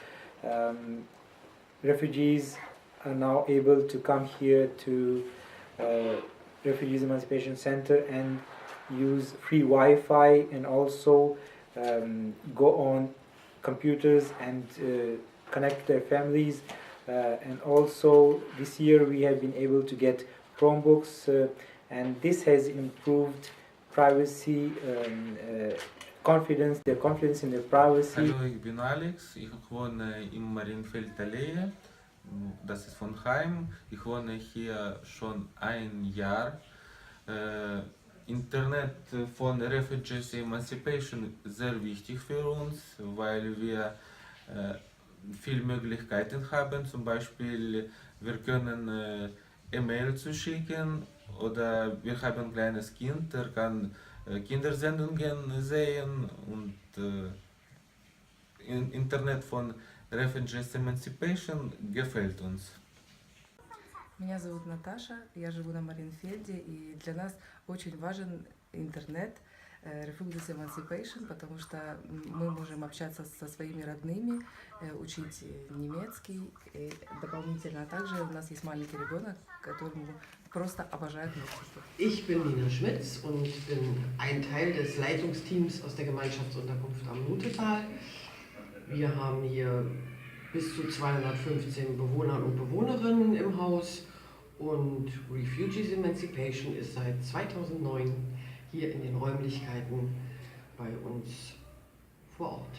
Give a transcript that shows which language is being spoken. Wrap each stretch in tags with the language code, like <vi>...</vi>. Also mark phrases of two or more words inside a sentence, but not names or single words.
<en>Refugees are now able to come here to Refugees Emancipation Center and use free Wi-Fi and also go on computers and connect their families. And also this year we have been able to get Chromebooks and this has improved privacy, confidence, their confidence in their privacy.</en> <de>Hallo, ich bin Alex, ich wohne im Marienfeld-Allee, das ist von Heim. Ich wohne hier schon ein Jahr. Internet von Refugees Emancipation ist sehr wichtig für uns, weil wir viele Möglichkeiten haben. Zum Beispiel, wir können E-Mail zuschicken oder wir haben ein kleines Kind, der kann Kindersendungen sehen und Internet von Refugees Emancipation gefällt uns.</de> <ru>Меня зовут Наташа, я живу на Мариенфельде, и для нас очень важен интернет Refugees Emancipation, потому что мы можем общаться со своими родными, учить немецкий, и дополнительно также у нас есть маленький ребенок, который просто обожает мультики.</ru> <de>Ich bin Nina Schmitz und bin ein Teil des Leitungsteams aus der Gemeinschaftsunterkunft am Nutetal. Wir haben hier bis zu 215 Bewohner und Bewohnerinnen im Haus und Refugees Emancipation ist seit 2009 hier in den Räumlichkeiten bei uns vor Ort.</de>